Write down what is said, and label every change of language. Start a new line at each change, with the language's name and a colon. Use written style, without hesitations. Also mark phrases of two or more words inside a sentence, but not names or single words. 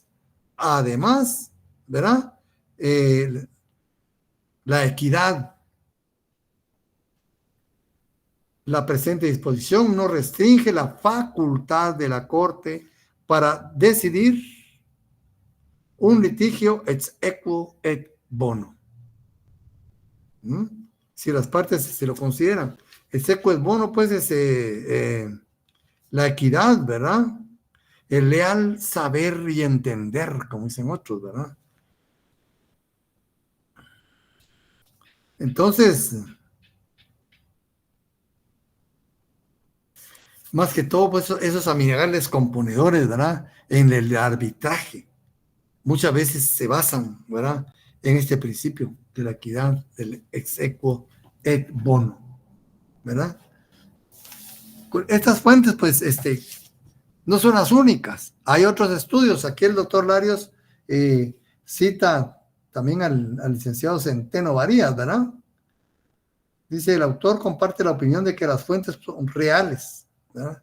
Spanish: Además, ¿verdad? La equidad. La presente disposición no restringe la facultad de la Corte para decidir un litigio
Latin: ex equo et bono.
Spanish: Si las partes se lo consideran.
Latin: Ex equo et bono,
Spanish: pues, es la equidad, ¿verdad? El leal saber y entender, como dicen otros, ¿verdad? Entonces, más que todo, pues, esos amigables componedores, ¿verdad? En el arbitraje, muchas veces se basan, ¿verdad? En este principio de la equidad, del
Latin: ex equo et bono,
Spanish: ¿verdad? Estas fuentes, pues, no son las únicas. Hay otros estudios. Aquí el doctor Larios cita también al licenciado Centeno Varías, ¿verdad? Dice, el autor comparte la opinión de que las fuentes son reales, ¿verdad?